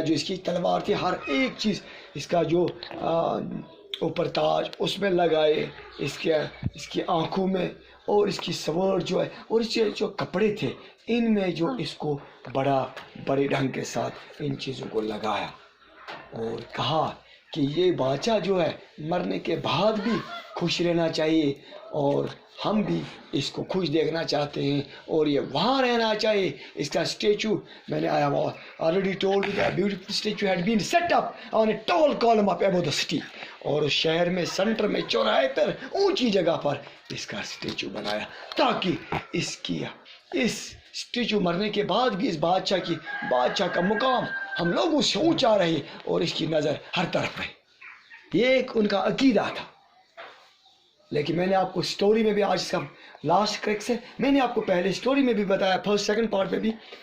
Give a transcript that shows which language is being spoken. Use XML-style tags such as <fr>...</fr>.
<hi>जो इसकी तलवार थी, हर एक चीज़, इसका जो ऊपर ताज उसमें लगाए, इसकी आँखों में, और इसकी स्वर्ड जो है, और इसके जो कपड़े थे इनमें जो इसको बड़े ढंग के साथ इन चीज़ों को लगाया. और कहा कि ये बादशाह जो है मरने के बाद भी खुश रहना चाहिए और हम भी इसको खुश देखना चाहते हैं और ये वहाँ रहना चाहिए. इसका स्टेचू, मैंने</hi> <en>already told you that beautiful statue had been set up on a tall column up above the city.</en> <hi>और उस शहर में सेंटर में चौराहे पर ऊंची जगह पर इसका स्टेचू बनाया ताकि इस स्टेचू मरने के बाद भी इस बादशाह का मुकाम हम लोगों से ऊंचा रहे और इसकी नज़र हर तरफ रहे. ये एक उनका अकीदा था. लेकिन मैंने आपको स्टोरी में भी, आज इसका लास्ट क्रैक्स है, मैंने आपको पहले स्टोरी में भी बताया, फर्स्ट सेकंड पार्ट में भी,</hi>